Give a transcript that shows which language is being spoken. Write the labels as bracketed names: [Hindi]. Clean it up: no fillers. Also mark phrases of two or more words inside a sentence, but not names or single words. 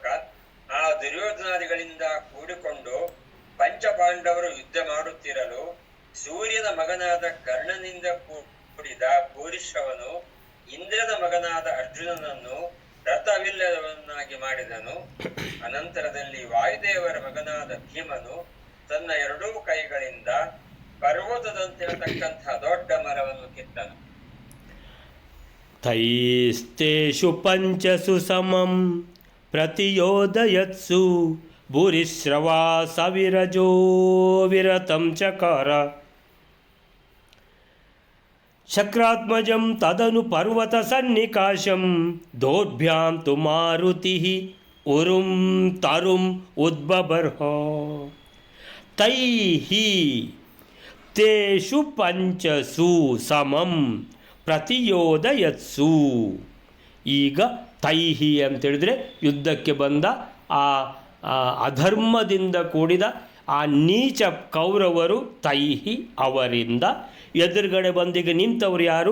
[Kannada] ಆ ದುರ್ಯೋಧನಾದಿಗಳಿಂದ ಕೂಡಿಕೊಂಡು ಪಂಚಪಾಂಡವರು ಯುದ್ಧ ಮಾಡುತ್ತಿರಲು ಸೂರ್ಯನ ಮಗನಾದ ಕರ್ಣನಿಂದ ಕೂಡಿದ ಭೂರಿಶ್ರವನು ಇಂದ್ರನ ಮಗನಾದ ಅರ್ಜುನನನ್ನು ರಥವಿಲ್ಲದವನ್ನಾಗಿ ಮಾಡಿದನು. ಅನಂತರದಲ್ಲಿ ವಾಯುದೇವರ ಮಗನಾದ ಭೀಮನು ತನ್ನ 2 ಕೈಗಳಿಂದ ಪರ್ವತದಂತಿರತಕ್ಕಂತಹ ದೊಡ್ಡ ಮರವನ್ನು ಕಿತ್ತನು. [Sanskrit] ತೈಸ್ತೇಷು ಪಂಚಸು ಸಮಂ ಪ್ರತಿಯೋದಯತ್ಸು ಭೂರಿಶ್ರವಾ ಸವಿರಜೋ ವಿರತಂ ಚಕಾರ ಶಕ್ರಾತ್ಮಜಂ ತದನು ಪರ್ವತ ಸನ್ನಿಕಾಶಂ ದೋರ್ಭ್ಯಾಂ ತು ಮಾರುತಿಃ ಉರುಂ ತರುಂ ಉದ್ಬಬರ್ಹ. ತೈಹಿ ತೇಷು ಪಂಚಸು ಸಮಂ ಪ್ರತಿಯೋದಯತ್ಸು. [Kannada] ಈಗ ತೈಹಿ ಅಂತೇಳಿದರೆ ಯುದ್ಧಕ್ಕೆ ಬಂದ ಆ ಅಧರ್ಮದಿಂದ ಕೂಡಿದ ಆ ನೀಚ ಕೌರವರು, ತೈಹಿ ಅವರಿಂದ ಎದುರುಗಡೆ ಬಂದಿಗೆ ನಿಂತವರು ಯಾರು?